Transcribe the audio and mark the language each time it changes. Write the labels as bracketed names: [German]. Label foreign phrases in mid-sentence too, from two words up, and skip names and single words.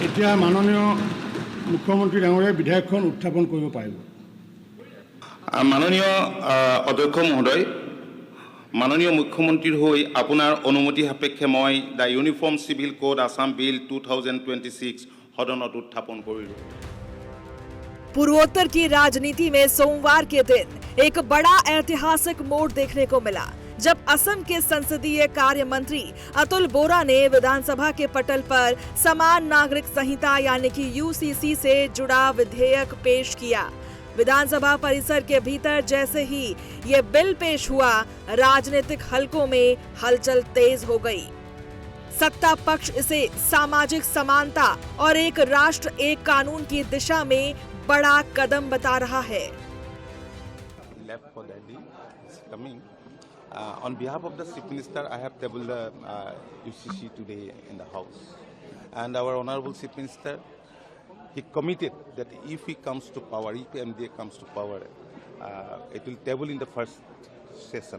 [Assamese] এতিয়া মাননীয় মুখ্যমন্ত্ৰী ডাঙৰীয়াই বিধেয়কখন উত্থাপন কৰিব পাৰিব। মাননীয় অধ্যক্ষ মহোদয়, মাননীয় মুখ্যমন্ত্ৰীৰ হৈ আপোনাৰ অনুমতি সাপেক্ষে মই দ্য ইউনিফৰ্ম চিভিল কোড আসাম বিল 2026 সদনত উত্থাপন কৰিলোঁ। [Hindi] पूर्वोत्तर की राजनीति में सोमवार के दिन एक बड़ा ऐतिहासिक मोड़ देखने को मिला, जब असम के संसदीय कार्य मंत्री अतुल बोरा ने विधानसभा के पटल पर समान नागरिक संहिता यानी कि यूसीसी से जुड़ा विधेयक पेश किया। विधानसभा परिसर के भीतर जैसे ही ये बिल पेश हुआ, राजनीतिक हलकों में हलचल तेज हो गई। सत्ता पक्ष इसे सामाजिक समानता और एक राष्ट्र एक कानून की दिशा में बड़ा कदम बता रहा है। [English] On behalf of the Chief Minister, I have tabled UCC today in the House, and our Honorable Chief Minister, he committed that if he comes to power, if MDA comes to power, it will table in the first session.